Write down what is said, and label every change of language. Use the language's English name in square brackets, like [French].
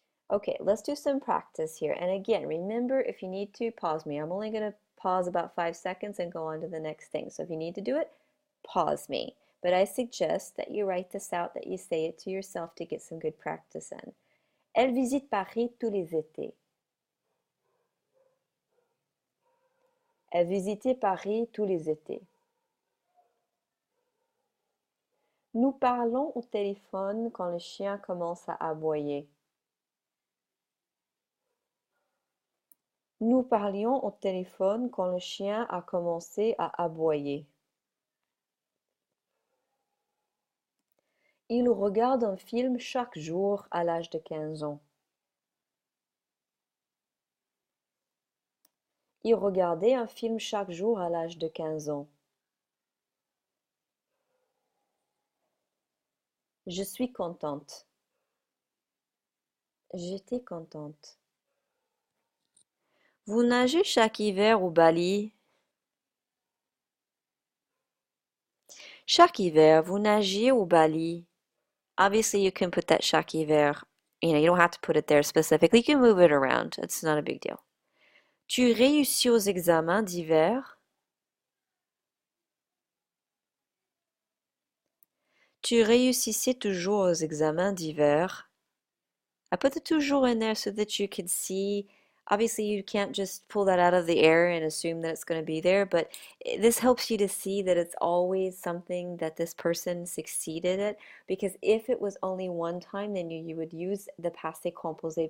[English] Okay, let's do some practice here. And again, remember, if you need to, pause me. I'm only going to pause about 5 seconds and go on to the next thing. So if you need to do it, pause me. But I suggest that you write this out, that you say it to yourself to get some good practice in. [French] Elle visite Paris tous les étés. Elle visitait Paris tous les étés. Nous parlons au téléphone quand le chien commence à aboyer. Nous parlions au téléphone quand le chien a commencé à aboyer. Il regarde un film chaque jour à l'âge de 15 ans. Il regardait un film chaque jour à l'âge de 15 ans. Je suis contente. J'étais contente. Vous nagez chaque hiver au Bali? Chaque hiver, vous nagiez au Bali? [English] Obviously, you can put that [French] chaque hiver. [English] You don't have to put it there specifically. You can move it around. It's not a big deal. [French] Tu réussis aux examens d'hiver? Tu réussissais toujours aux examens d'hiver? [English] I put the toujours in there so that you can see. Obviously, you can't just pull that out of the air and assume that it's going to be there, but this helps you to see that it's always something that this person succeeded at. Because if it was only one time, then you would use the passé composé.